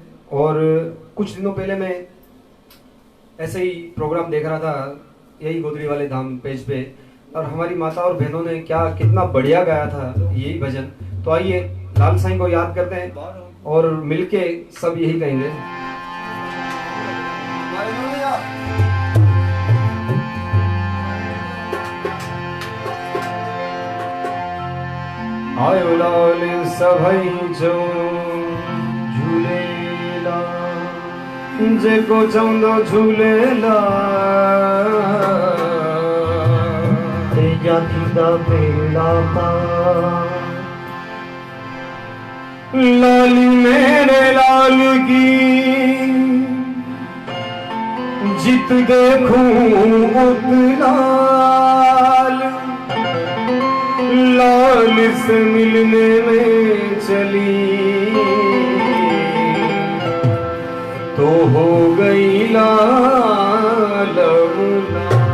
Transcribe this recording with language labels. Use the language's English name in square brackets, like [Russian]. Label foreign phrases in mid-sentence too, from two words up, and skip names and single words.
[Hindi] और कुछ दिनों पहले मैं ऐसे ही प्रोग्राम देख रहा था यही गोदड़ी वाले धाम पेज पे और हमारी माता और बहनों ने क्या कितना बढ़िया गाया था यही भजन तो आइए लाल साईं को याद करते हैं और मिलके सब यही कहेंगे। [Sindhi] आयो लाल सभई जो झूलेला जेको चवंदो झूलेला तेजा थींदा बेड़ा पार। [Hindi] लाली मेरे लाल की जित देखूं उत लाल, लाल से मिलने में चली तो हो गई लाल मुला।